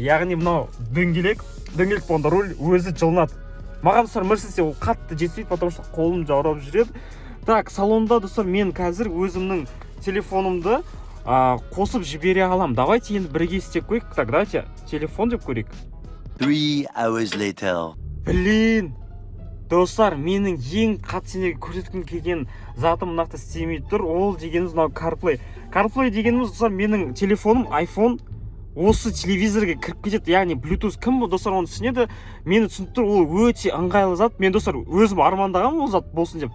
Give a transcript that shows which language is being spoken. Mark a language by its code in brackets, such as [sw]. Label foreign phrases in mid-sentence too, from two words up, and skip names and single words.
[kk] Яғни мынау дөңгелек болғанда руль өзі жылынады. Маған достар Мерседесте ол қатты жетпейді, [ru] потому что [kk] қолым жаурап жүреді. Так, салонда достар, мен қазір өзімнің телефонымды қосып жібере алам. Давайте енді бірге істеп қойық. Так, давайте телефон деп көрейік. [en] 3 hours later. [kk] Блин, достар, менің ең қатты сендерге көрсеткім келген затым нақты істемей тұр. Ол дегеніміз мынау CarPlay. CarPlay дегеніміз достар, менің телефоным iPhone осы телевизорға кіріп кетеді. Яғни Bluetooth кім достар оны түсінеді? Мені түсініп тұр, ол өте ыңғайлы зат. Мен достар өзім армандағам ол зат болсын деп.